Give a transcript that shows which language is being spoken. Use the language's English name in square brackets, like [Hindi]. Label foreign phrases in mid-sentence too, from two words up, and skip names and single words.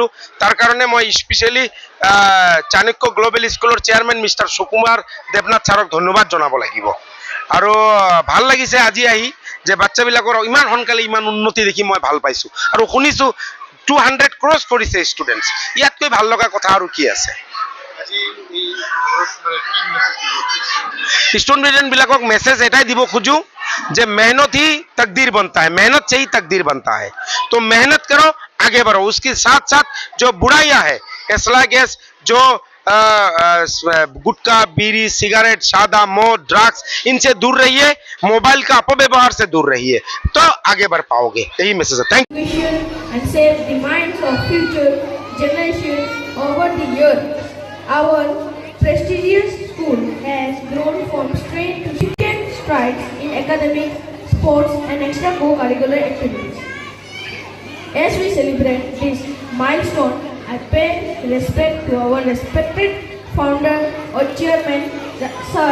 [Assamese] তাৰ কাৰণে মই স্পেচিয়েলি চাণক্য গ্লোবেল স্কুলৰ চেয়াৰমেন মিষ্টাৰ সুকুমাৰ দেৱনাথ ছাৰক ধন্যবাদ জনাব লাগিব। আৰু ভাল লাগিছে আজি আহি যে বাচ্চাবিলাকৰ ইমান সোনকালে ইমান উন্নতি দেখি মই ভাল পাইছোঁ। আৰু শুনিছোঁ 200 ক্ৰছ কৰিছে ষ্টুডেণ্টছ। ইয়াতকৈ ভাল লগা কথা আৰু কি আছে? [English] student message [Assamese] এটাই দিব খুঁজো যে [Hindi] मेहनत ही तकदीर बनता है, मेहनत से ही तकदीर बनता है। तो मेहनत करो, आगे बढ़ो। उसके साथ साथ जो बुराइयां है, एसला गैस, जो गुटखा, बीड़ी, सिगरेट, सादा, मौत, ड्रग्स, इनसे दूर रहिए। मोबाइल का अपव्यवहार से दूर रहिए, तो आगे बढ़ पाओगे। यही मैसेज है। थैंक यू। [English] And save the minds of future generation over the years. Our prestigious school has grown from strength to significant strides in academic, sports and extracurricular activities. As we celebrate this milestone, I pay respect to our respected founder or chairman, Sir S.